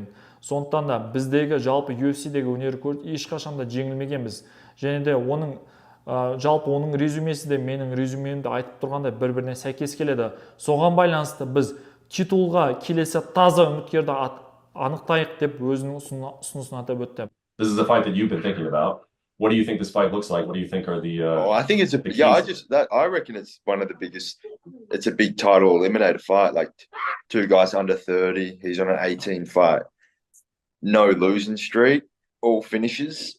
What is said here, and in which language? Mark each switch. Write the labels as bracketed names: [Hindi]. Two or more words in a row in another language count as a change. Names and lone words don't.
[Kazakh] Сондықтан да біздегі жалпы UFC-дегі өнер көрсетіп ешқашан да жеңілмегенбіз. Және де оның жалпы оның резюмесі де менің резюмемді айтып тұрғандай бір-біріне сәйкес келеді. Соған байланысты біз титулға келесі таза үміткерді анықтайық деп өзінің ұсынысын атап өтті. [English] This is a fight that you've been thinking about. What do you think this fight looks like? What do you think are the? I think it's I reckon it's one of the biggest. It's a big title eliminator fight. Like two guys under 30. He's on an 18 fight, no losing streak, all finishes.